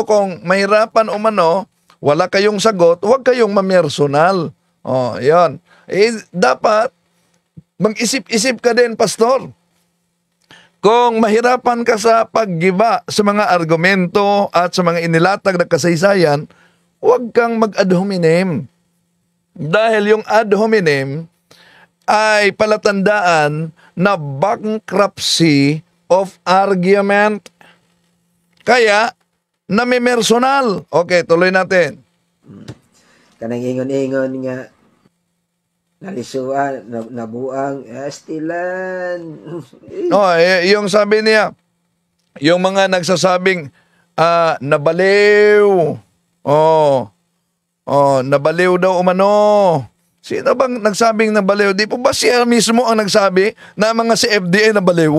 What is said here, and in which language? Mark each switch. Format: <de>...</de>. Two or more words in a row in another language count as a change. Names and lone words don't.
<tl>Kung mahirapan umano, wala kayong sagot, huwag kayong mamersonal. Yan. Dapat, mag-isip-isip ka din, Pastor. Kung mahirapan ka sa paggiba sa mga argumento at sa mga inilatag na kasaysayan, huwag kang mag-</tl> <la>ad hominem.</la> <tl>Dahil yung</tl> <la>ad hominem</la> <tl>ay palatandaan na</tl> <en>bankruptcy of argument.</en> <tl>Kaya, namimersonal. Okay, tuloy natin.</tl> <ceb>Kanang ingon-ingon nga, nalisuan, nabuang, estilan.</ceb> <tl>Yung sabi niya, yung mga nagsasabing, nabaliw. Nabaliw daw umano. Sino bang nagsabing nabaliw? Di po ba siya mismo ang nagsabi na mga CFD ay nabaliw?</tl>